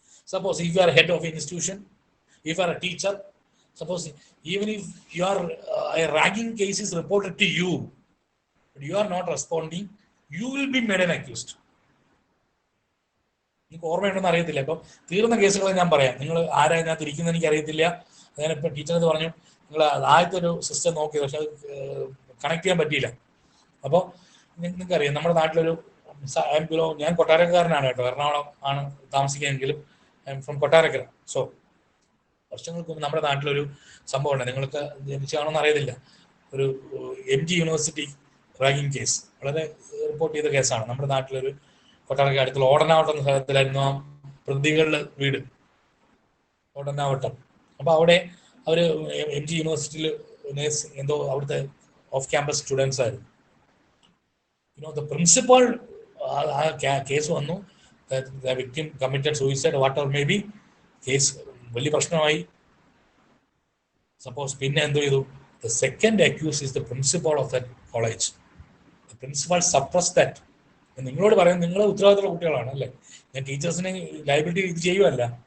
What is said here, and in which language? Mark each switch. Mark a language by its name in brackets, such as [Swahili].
[English] Suppose if you are head of an institution, if you are a teacher, suppose even if your a ragging case is reported to you, but you are not responding, you will be made an accused. [Malayalam] നിങ്ങൾക്ക് ഓർമ്മയുണ്ടെന്ന് അറിയത്തില്ല. ഇപ്പം തീർന്ന കേസുകൾ ഞാൻ പറയാം. നിങ്ങൾ ആരാ ഇതിനകത്ത് ഇരിക്കുന്നത് എനിക്ക് അറിയത്തില്ല. ഞാനിപ്പോൾ ടീച്ചറിന് പറഞ്ഞു, നിങ്ങൾ ആദ്യത്തെ ഒരു സിസ്റ്റം നോക്കി, പക്ഷെ അത് കണക്ട് ചെയ്യാൻ പറ്റിയില്ല. അപ്പോൾ നിങ്ങൾക്കറിയാം നമ്മുടെ നാട്ടിലൊരു ഞാൻ കൊട്ടാരക്കാരനാണ് കേട്ടോ, എറണാകുളം ആണ് താമസിക്കുകയെങ്കിലും ഫ്രം കൊട്ടാരക്കര. സോ വർഷങ്ങൾക്ക് മുമ്പ് നമ്മുടെ നാട്ടിലൊരു സംഭവം ഉണ്ട്, നിങ്ങൾക്ക് ജനിച്ചാണോന്ന് അറിയത്തില്ല. ഒരു MG യൂണിവേഴ്സിറ്റി റാഗിങ് കേസ് വളരെ റിപ്പോർട്ട് ചെയ്ത കേസാണ്. നമ്മുടെ നാട്ടിലൊരു കൊട്ടാരക്കര അടുത്തുള്ള ഓടനാവട്ടം എന്ന സ്ഥലത്തിലായിരുന്നു ആ പ്രതികളുടെ വീട്, ഓടനാവട്ടം. അപ്പൊ അവിടെ അവർ MG യൂണിവേഴ്സിറ്റിയിൽ എന്തോ അവിടുത്തെ ഓഫ് ക്യാമ്പസ് സ്റ്റുഡൻസ് ആയിരുന്നു. ദ പ്രിൻസിപ്പൾ കേസ് വന്നു, [English] the victim committed suicide, whatever may be, [Malayalam] case വലിയ പ്രശ്നമായി. സപ്പോസ് പിന്നെ എന്തോ ചെയ്തു, [English] the second accused is the principal of that college. The principal suppressed that. [Malayalam] നിങ്ങളോട് പറയാൻ നിങ്ങൾ ഉത്തരവാദിത്തമുള്ള കുട്ടികളാണ് അല്ലേ? ഞാൻ ടീച്ചേഴ്സിനെ ലയബിലിറ്റി ഇത് ചെയ്യുമല്ല.